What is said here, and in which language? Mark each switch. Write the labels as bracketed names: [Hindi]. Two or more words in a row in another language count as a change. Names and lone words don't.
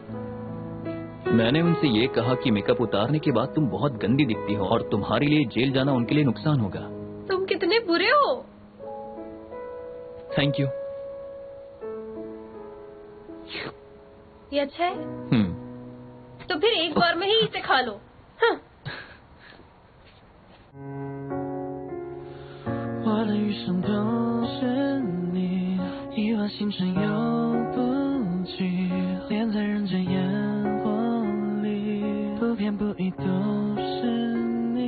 [Hindi] मैंने उनसे ये कहा कि मेकअप उतारने के बाद तुम बहुत गंदी दिखती हो और तुम्हारे लिए जेल जाना उनके लिए नुकसान होगा। तुम कितने बुरे हो। [English] thank you. [Hindi] ये अच्छा है? तो फिर एक बार में ही इसे खा लो। [Chinese] 我的余生都是你，亿万星辰游不尽，恋在人间烟火里，不偏不倚都是你。